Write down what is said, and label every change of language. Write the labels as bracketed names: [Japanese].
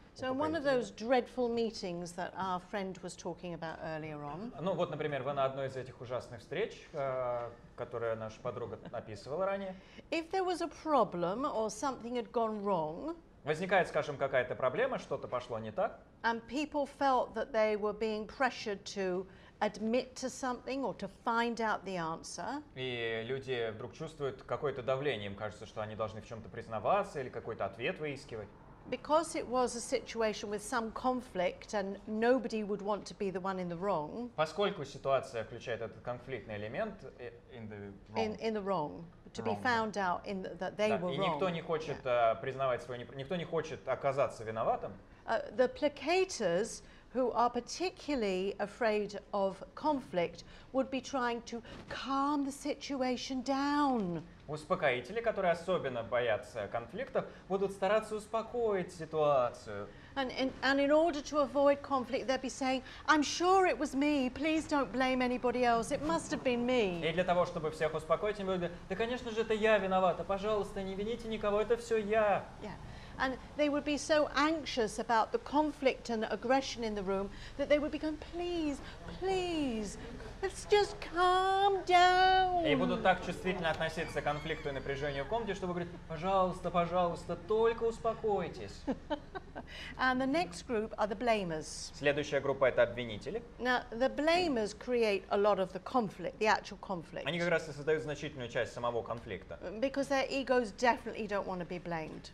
[English] So one of those dreadful meetings that our friend was talking about earlier on. [Russian] Ну вот, например, вы на одной из этих ужасных встреч, которые наша подруга описывала ранее. [English] If there was a problem or something had gone wrong, [Russian] возникает, скажем, какая-то проблема, что-то пошло не так. [English] And people felt that they were being pressured to admit to something or to find out the answer. [Russian] И люди вдруг чувствуют какое-то давление, им кажется, что они должны в чем-то признаваться или какой-то ответ выискивать. [English] Because it was a situation with some conflict and nobody would want to be the one in the wrong. [Russian] Поскольку ситуация включает этот конфликтный элемент [English] in the wrong, to be found out that they were wrong. [Russian] И никто не хочет признавать никто не хочет оказаться виноватым. [English] The placators, who are particularly afraid of conflict, would be trying to calm the situation down. [Russian] Успокоители, которые особенно боятся конфликтов, будут стараться успокоить ситуацию. [English] And in order to avoid conflict, they'll be saying, "I'm sure it was me. Please don't blame anybody else. It must have been me." [Russian] И для того, чтобы всех успокоить, они будут говорить: да, конечно же, это я виновата. Пожалуйста, не вините никого. Это все я. [English] Yeah. And they would be so anxious about the conflict and aggression in the room that they would be going, please, please, let's just calm down. [Russian] И будут так чувствительно относиться к конфликту и напряжению в комнате, что вы говорите, пожалуйста, пожалуйста, только успокойтесь. [English] And the next group are the blamers. [Russian] Следующая группа это обвинители. [English] Now, the blamers create a lot of the conflict, the actual conflict. [Russian] Они как раз и создают значительную часть самого конфликта. [English] Because their egos definitely don't want to be blamed.